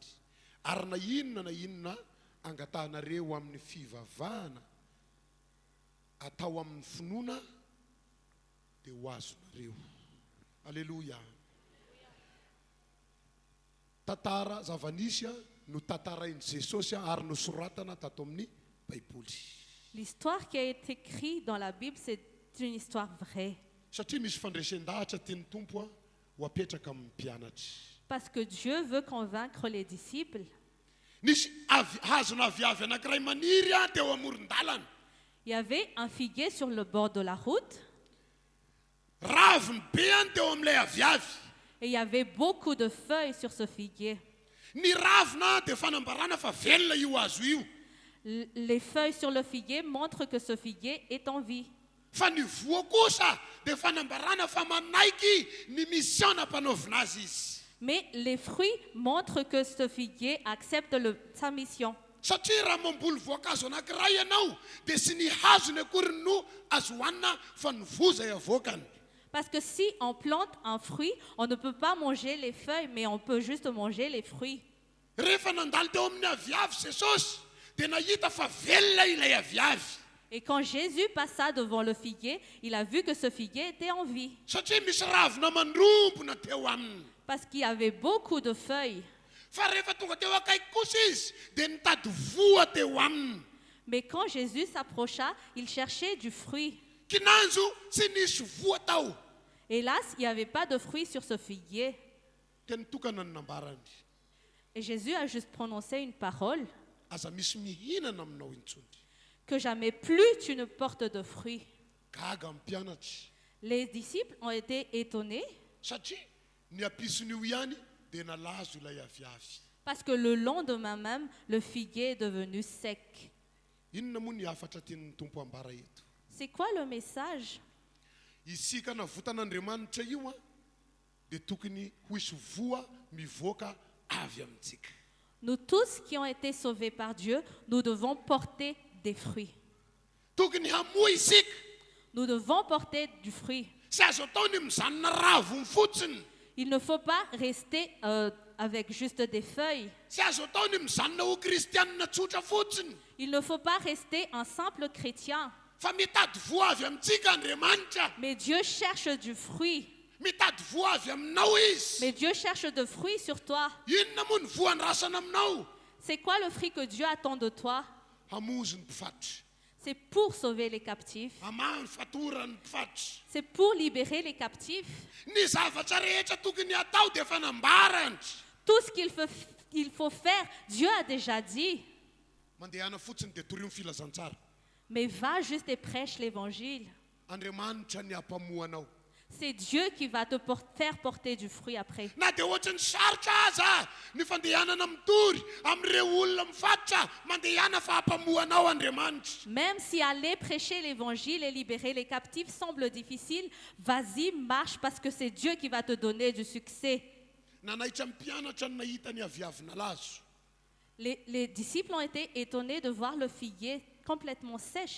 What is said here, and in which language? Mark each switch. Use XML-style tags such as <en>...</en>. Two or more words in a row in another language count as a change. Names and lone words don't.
<mg>Ary na inona angatahanareo amin'ny fivavahana atao amin'ny finoana dia ho azonareo. Alléluia. Tantara zava-nisy no tantarain'i Jesosy ary nosoratana tato amin'ny baiboly.</mg> <fr>L'histoire qui a été écrite dans la Bible, c'est une histoire vraie.</fr> <mg>Satria misy fandresen-dahatra tiany tompo ho apetraka amin'ny mpianatra.</mg> <fr>Parce que Dieu veut convaincre les disciples.</fr> <mg>Nisy hazona aviavy anankiray maniry teo amoron-dalana.</mg> <fr>Il y avait un figuier sur le bord de la route</fr> <mg>Raviny be any teo amin'ilay aviavy.</mg> <fr>et il y avait beaucoup de feuilles sur ce figuier.</fr> <mg>Ny ravina dia fanambarana fa velona io hazo io.</mg> <fr>Les feuilles sur le figuier montrent que ce figuier est en vie.</fr> <mg>Fa ny voa kosa dia fanambarana fa manaiky ny mission nampanaovina azy izy.</mg> <fr>Mais les fruits montrent que ce figuier accepte sa mission.</fr> <mg>Satria raha mamboly voankazo anankiray ianao dia sy ny hazony akory no azo hohanina fa ny voza avoakany.</mg> <fr>Parce que si on plante un fruit, on ne peut pas manger les feuilles, mais on peut juste manger les fruits.</fr> <mg>Rehefa nandalo teo amin'ny aviavy Jesosy dia nahita fa velona ilay aviavy.</mg> <fr>Et quand Jésus passa devant le figuier, il a vu que ce figuier était en vie.</fr> <mg>Satria misy ravina mandrompona teo aminy.</mg> <fr>Parce qu'il y avait beaucoup de feuilles.</fr> <mg>fa rehefa tonga teo akaiky kosa izy dia nitady voa teo aminy.</mg> <fr>Mais quand Jésus s'approcha, il cherchait du fruit.</fr> <mg>Kinanjo tsy nisy voa tao.</mg> <fr>Hélas, il n'y avait pas de fruit sur ce figuier.</fr> <mg>Dia nitokana ny nambarany.</mg> <fr>Et Jésus a juste prononcé une parole,</fr> <mg>Aza misy mihinana aminao intsony.</mg> <fr>que jamais plus tu ne portes de fruits.</fr> <mg>Gaga ny mpianatra.</mg> <fr>Les disciples ont été étonnés</fr> <mg>Satria ny ampison'io ihany dia nalazo ilay aviavy.</mg> <fr>parce que le lendemain même, le figuier est devenu sec.</fr> <mg>Inona moa ny afatra tian'ny tompo ambara eto?</mg> <fr>C'est quoi le message?</fr> <mg>Isika navotan'Andriamanitra io dia tokony ho hisy voa mivoaka avy amintsika.</mg> <fr>Nous tous qui ont été sauvés par Dieu, nous devons porter des fruits.</fr> <mg>Tokony hamoa isika.</mg> <fr>Nous devons porter du fruit.</fr> <mg>Sy azo atao ny mijanona ravony fotsiny.</mg> <fr>Il ne faut pas rester avec juste des feuilles.</fr> <mg>Sy azo atao ny mijanona ho kristianina tsotra fotsiny.</mg> <fr>Il ne faut pas rester un simple chrétien.</fr> <mg>Fa mitady voa avy amintsika Andriamanitra.</mg> <fr>Mais Dieu cherche du fruit.</fr> <mg>Mitady voa avy aminao izy.</mg> <fr>Mais Dieu cherche de fruits sur toi.</fr> <mg>Inona moa ny voa nyrasana aminao?</mg> <fr>C'est quoi le fruit que Dieu attend de toi?</fr> <mg>Hamozy ny mpifatitra.</mg> <fr>C'est pour sauver les captifs.</fr> <mg>Hamaha ny fatora ny mpifatitra.</mg> <fr>C'est pour libérer les captifs.</fr> <mg>Ny zavatra rehetra tokony atao dia efa nambarany.</mg> <fr>Tout ce qu'il faut faire, Dieu a déjà dit.</fr> <mg>Mandehana fotsiny dia torio ny filazantsara.</mg> <fr>Mais va juste et prêche l'évangile.</fr> <mg>Andriamanitra ny hampamoa anao.</mg> <fr>C'est Dieu qui va te faire porter du fruit après.</fr> <mg>Na dia ohatra ny sarotra aza ny fandehanana mitory amin'ireo olona mifatotra mandehana fa hampamoa anao Andriamanitra.</mg> <fr>Même si aller prêcher l'évangile et libérer les captifs semble difficile, vas-y, marche parce que c'est Dieu qui va te donner du succès.</fr> <mg>Nanaitra ny mpianatra ny nahita ny aviavy nalazo.</mg> <fr>Les disciples ont été étonnés de voir le figuier complètement sèche.</fr>